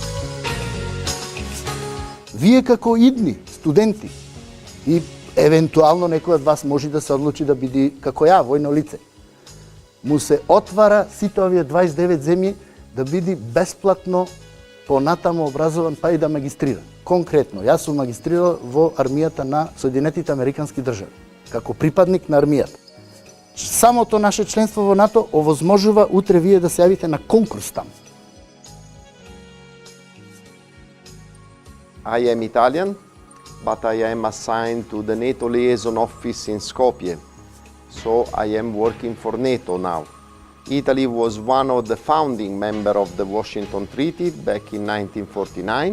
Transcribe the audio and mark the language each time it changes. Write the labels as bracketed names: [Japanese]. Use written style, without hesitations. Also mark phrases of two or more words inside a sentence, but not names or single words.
[Macedonian] Вие како идни студенти и евентуално некој од вас може да се одлучи да биде како ја, војно лице, му се отвара сите овие 29 земји да биде бесплатно понатаму образован па и да магистрира. Конкретно, јас сум магистрирал во армијата на Соединетите Американски држави, како припадник на армијата. Самото наше членство во НАТО овозможува утре вие да се јавите на конкурс таму. [English] I am Italian, but I am assigned to the NATO liaison office in Skopje. So I am working for NATO now. Italy was one of the founding members of the Washington Treaty back in 1949.